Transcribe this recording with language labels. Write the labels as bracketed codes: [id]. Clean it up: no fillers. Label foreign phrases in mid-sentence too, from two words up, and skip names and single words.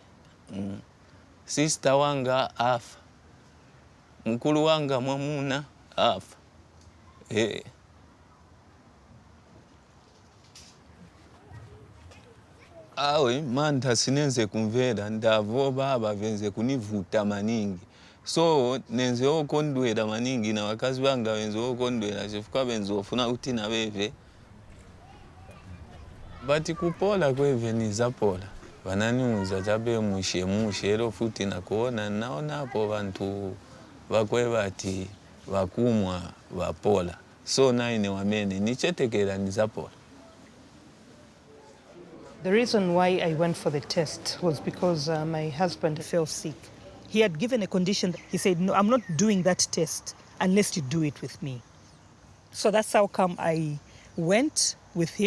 [ny] Sister wanga afa. Mkulu wanga mwamuna afa. Awe manta sinenze kumvera ndavo baba venze kunivuta maningi. So nenze okondwera maningi na wakazi banga wenze okondwera chifuka benze ofuna kuti na beve. Bati kupola kweve ni zapola. Vananiuza chabe mushe ero futi na kuona naona hapo bantu bakwe bati bakumwa bapola. So naine wamene nichetekera ni zapola. [en] The reason why I went for the test was because my husband fell sick. He had given a condition. He said, no, I'm not doing that test unless you do it with me. So that's how come I went with him.